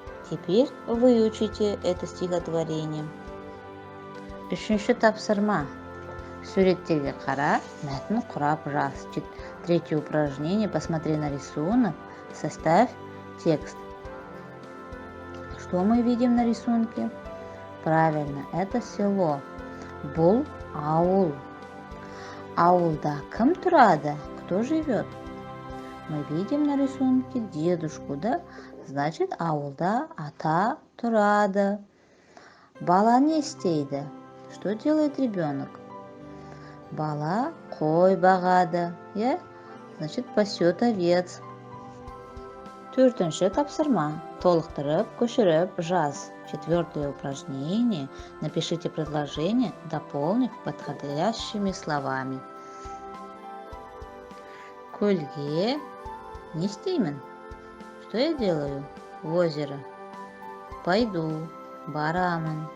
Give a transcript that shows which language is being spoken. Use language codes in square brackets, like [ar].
[ru] Теперь выучите это стихотворение. [kk] Үшінші тапсырма: суреттерге қара, мәтін құрап жаз. [ru] Третье упражнение: посмотри на рисунок, составь текст. Что мы видим на рисунке? Правильно, это село. [kk] Бұл ауыл. Ауылда кім тұрады? [ru] Кто живет? Мы видим на рисунке дедушку, да? [kk] Значит, ауылда ата тұрады. Бала не істейді? [ru] Что делает ребенок? [kk] Бала қой бағады, я? [ru] Значит, пасет овец. [kk] Төртінші тапсырма: толықтырып, көшіріп жаз. [ru] Четвертое упражнение: напишите предложение, дополнив подходящими словами. [kk] Көлге не істеймін? [ru] Что я делаю? В озеро. Пойду, барамын.